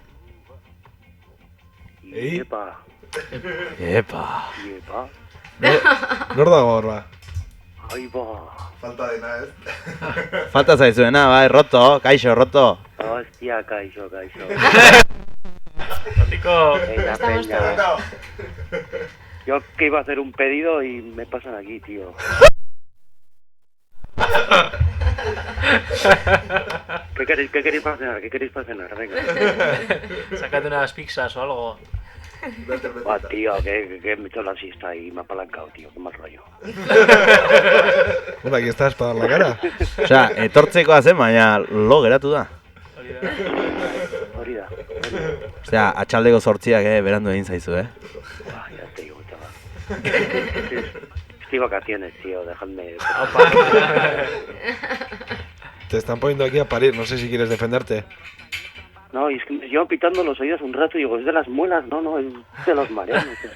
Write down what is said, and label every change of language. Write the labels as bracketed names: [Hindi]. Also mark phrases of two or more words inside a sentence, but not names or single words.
[Basque] Epa. Nor dago horra? Ai ba. Falta dena, ez? Falta zaizuena, bai, roto, kaixo. Hostia, kaixo. Rotiko. [Spanish] Venga, peña. Yo que iba a hacer un pedido y me pasan aquí, tío. ¿Qué queréis para cenar? Venga. Sácate unas pizzas o algo. Tío, que me he hecho la siesta y me ha apalancado, tío, qué mal rollo. Bueno, aquí estás para dar la cara. [Basque] Osea, etortzekoa zen, baina lo geratu da. Hori da. Osea, atxaldeko 8 berandu egin zaizu, [Spanish] Ya te digo, chaval. Estoy vacaciones, tío, dejadme... Te están poniendo aquí a parir, no sé si quieres defenderte. No, y es que me llevan pitando los oídos un rato y digo, ¿es de las muelas? No, es de los marianos.